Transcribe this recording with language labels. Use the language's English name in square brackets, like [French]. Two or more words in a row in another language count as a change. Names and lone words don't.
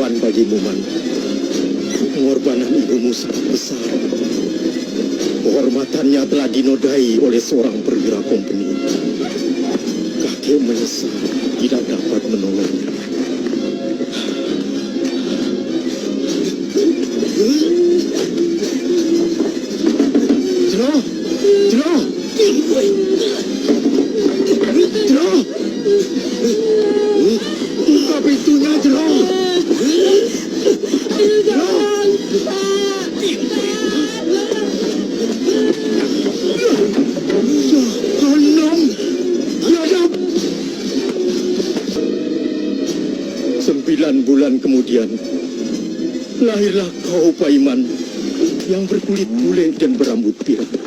[Indonesian] bagimu, Man. Pengorbanan ibumu sangat besar. Kehormatannya telah dinodai oleh seorang perwira kompeni. Kakek menyesal tidak dapat menolongnya. Jero! Jero! Jero! Buka pintunya, Jero! Jero! Jahanam! Jahanam! 9 bulan kemudian, lahirlah kau, Paiman, yang berkulit bule dan berambut pirang.